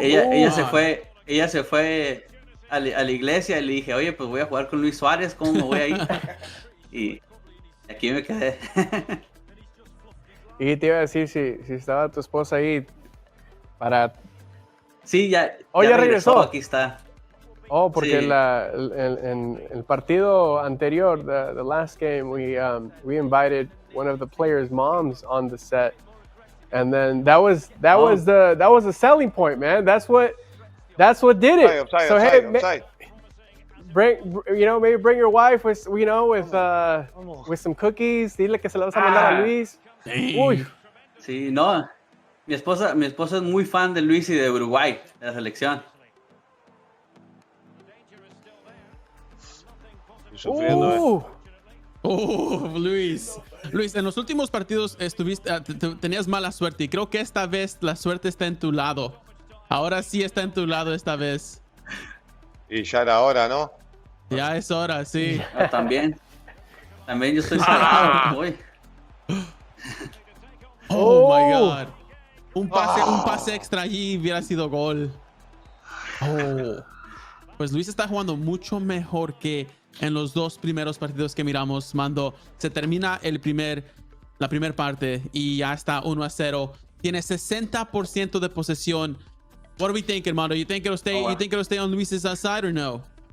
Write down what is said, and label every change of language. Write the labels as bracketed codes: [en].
[es] ella se fue a la iglesia y le dije, oye, pues voy a jugar con Luis Suárez, ¿cómo me voy a ir? Y aquí me quedé. Y te iba a decir, si estaba tu esposa ahí para... Sí, ya Oh, ya regresó. Aquí está. Oh, porque Sí. en el partido anterior, [en] the last game, we invited one of the players' moms on the set, and then that was a selling point, man. That's what did it. Offside, So offside, hey, offside. maybe bring your wife with some cookies. [es] Dile que se la vas a mandar a Luis. Uy. Sí, no. Mi esposa es muy fan de Luis y de Uruguay, de la selección. Estoy sufriendo, Luis. Luis, en los últimos partidos tenías mala suerte y creo que esta vez la suerte está en tu lado. Ahora sí está en tu lado esta vez. Y ya era hora, ¿no? Ya es hora, sí. Ah, también yo estoy salado. Uy. [en] Oh my God. [es] Un pase extra allí hubiera sido gol. Pues Luis está jugando mucho mejor que en los dos primeros partidos que miramos, Mando. Se termina la primera parte y ya está 1-0. Tiene 60% de posesión. [en] What are we thinking, Mando? You think it'll stay on Luis's side or no?